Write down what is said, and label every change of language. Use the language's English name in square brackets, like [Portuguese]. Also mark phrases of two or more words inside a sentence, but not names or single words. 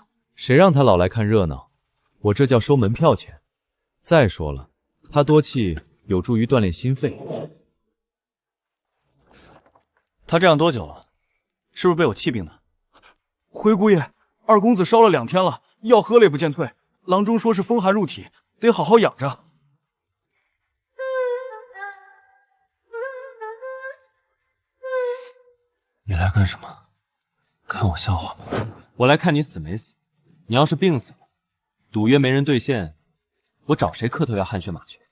[Chinese] 谁让他老来看热闹？我这叫收门票钱。再说了，他多气有助于锻炼心肺。他这樣多久了？是不是被我气病的？回姑爺，二公子燒了2天了，藥喝了也不見退。郎中說是風寒入體，得好好養着。你來幹什麼？看我笑話嗎？我來看你死沒死。你要是病死了，賭約沒人兌現，我找誰磕頭要汗血馬去？